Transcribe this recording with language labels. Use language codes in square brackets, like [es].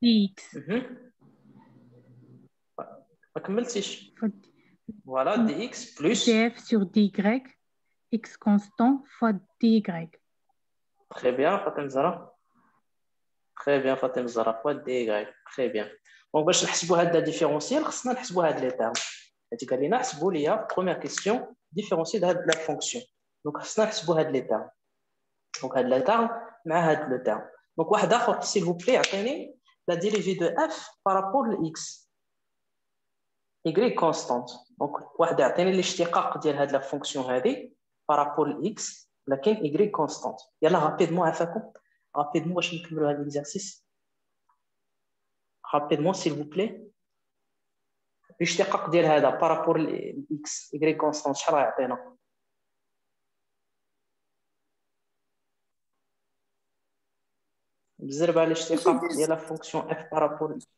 [fr] dx. Voilà, dx plus df sur dy, x constant fois dy. Très bien, Fatem Zara. Très bien, Fatem Zara fois dy. Très bien. [ar] Donc, باش نحسبوا هذا différentiel, خصنا نحسبوا هاد لي تيرم. هادي قال لنا حسبوا لي [fr] première question [ar] différentiel هاد la fonction. Donc, خصنا نحسبوا هاد لي تيرم. Donc, هاد لي تيرم مع هاد لو تيرم. [fr] Donc, [ar] واحد اخر [fr] s'il vous plaît [ar] عطيني [fr] la dérivée de f par rapport à x. y constante. Donc, [ar] واحد يعطيني الاشتقاق ديال هاد لا فونكسيون هذه [fr] par rapport à x, laquelle y constante. Yalla, rapidement, rapidement, je vais faire l'exercice. Rapidement, s'il vous plaît. [ar] الاشتقاق ديال هذا [fr] par rapport à x, y constante, [ar] شحال غيعطينا؟ بزرب على الاشتقاق ديال [fr] la fonction f par rapport